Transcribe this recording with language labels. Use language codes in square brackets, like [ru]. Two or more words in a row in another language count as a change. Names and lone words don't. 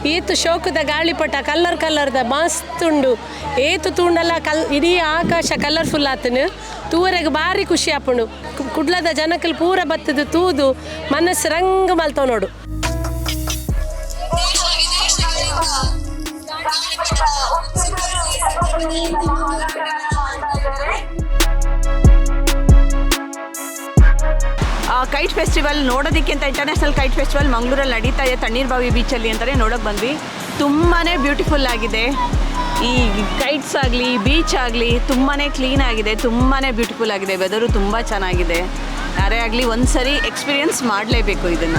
[tcy] ಈತು ಶೋಕದ ಗಾಳಿಪಟ ಕಲ್ಲರ್ದ ಮಸ್ತ್ ಉಂಡು ಏತು ತೂಂಡಲ್ಲ ಇಡೀ ಆಕಾಶ ಕಲರ್ಫುಲ್ ಆತನು ತೂವರೆಗೆ ಭಾರಿ ಖುಷಿ ಆಪುಂಡು ಕುಡ್ಲದ ಜನಕ್ಕಲ್ಲಿ ಪೂರ ಬತ್ತದು ತೂದು ಮನಸ್ಸು ರಂಗ ಮಲ್ತವ್ ನೋಡು. [en] kite festival [kn] ನೋಡೋದಕ್ಕೆ ಅಂತ [en] international kite festival [kn] ಮಂಗಳೂರಲ್ಲಿ ನಡೀತಾ ಇದೆ ತಣ್ಣೀರ್ಬಾವಿ ಬೀಚಲ್ಲಿ ಅಂತಲೇ ನೋಡೋಕೆ ಬಂದ್ವಿ. ತುಂಬಾ ಬ್ಯೂಟಿಫುಲ್ ಆಗಿದೆ. ಈ ಕೈಟ್ಸ್ ಆಗಲಿ ಬೀಚ್ ಆಗಲಿ ತುಂಬಾ ಕ್ಲೀನ್ ಆಗಿದೆ, ತುಂಬಾ ಬ್ಯೂಟಿಫುಲ್ ಆಗಿದೆ. ವೆದರು ತುಂಬ ಚೆನ್ನಾಗಿದೆ. ಯಾರೇ ಆಗಲಿ ಒಂದು ಸರಿ ಎಕ್ಸ್ಪೀರಿಯನ್ಸ್ ಮಾಡಲೇಬೇಕು ಇದನ್ನು.